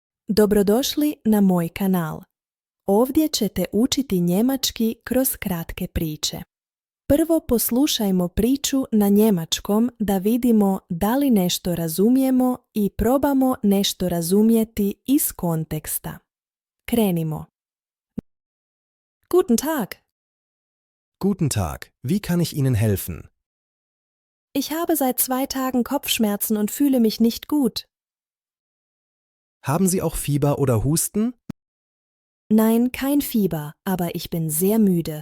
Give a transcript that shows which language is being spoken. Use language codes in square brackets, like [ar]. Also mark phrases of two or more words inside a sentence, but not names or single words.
[bs] Dobrodošli na moj kanal. Ovdje ćete učiti njemački kroz kratke priče. Prvo poslušajmo priču na njemačkom da vidimo da li nešto razumijemo i probamo nešto razumjeti iz konteksta. Krenimo. [de] Guten Tag. Guten Tag, wie kann ich Ihnen helfen? Ich habe seit 2 Tagen Kopfschmerzen und fühle mich nicht gut. Haben Sie auch Fieber oder Husten? Nein, kein Fieber, aber ich bin sehr müde.